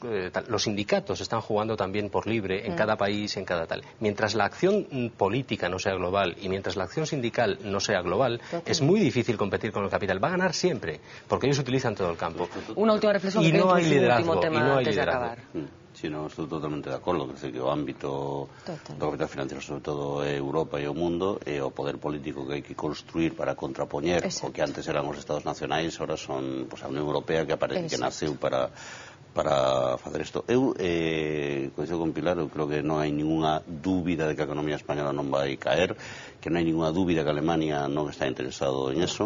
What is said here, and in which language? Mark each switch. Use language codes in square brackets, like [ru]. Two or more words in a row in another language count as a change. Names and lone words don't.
[es] los sindicatos están jugando también por libre en cada país, en cada tal. Mientras la acción política no sea global y mientras la acción sindical no sea global, es muy difícil competir con el capital. Va a ganar siempre, porque ellos utilizan todo el campo. Una última reflexión. Y no hay liderazgo. Último tema antes de acabar. [gl] Sí, no, estou totalmente de acordo. Creo que o ámbito do capital financiero, sobre todo Europa e o mundo, e o poder político que hai que construir para contrapoñer o que antes eran os Estados nacionais, ahora son a Unión Europea que naceu para facer isto. Eu coincido con Pilar, eu creo que non hai ninguna dúbida de que a economía española non vai caer, que non hai ninguna dúbida que a Alemania non está interesado en eso.